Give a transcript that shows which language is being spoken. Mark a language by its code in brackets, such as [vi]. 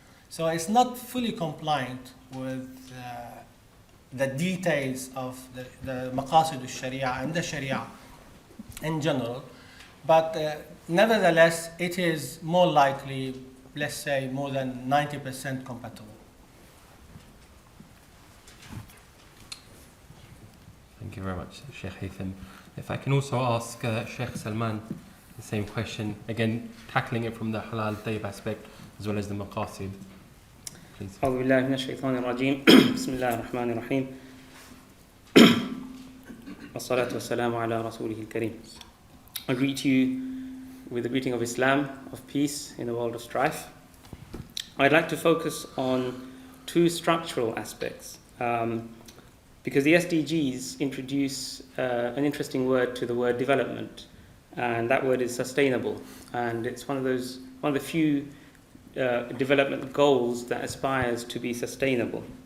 [en] So it's not fully compliant with the details of the Maqasid al-Shari'ah and the Sharia in general, but nevertheless, it is more likely, let's say, more than 90% compatible. Thank you very much, Shaykh Hytham. If I can also ask Shaykh Salman the same question, again, tackling it from the halal tayyib aspect as well as the maqasid, please. [ar] أعوذ بالله من الشيطان الرجيم بسم الله الرحمن الرحيم والصلاة والسلام على رسوله الكريم. [en] I greet you with the greeting of Islam, of peace in a world of strife. I'd like to focus on 2 structural aspects. Because the SDGs introduce an interesting word to the word development, and that word is sustainable, and it's one of the few development goals that aspires to be sustainable.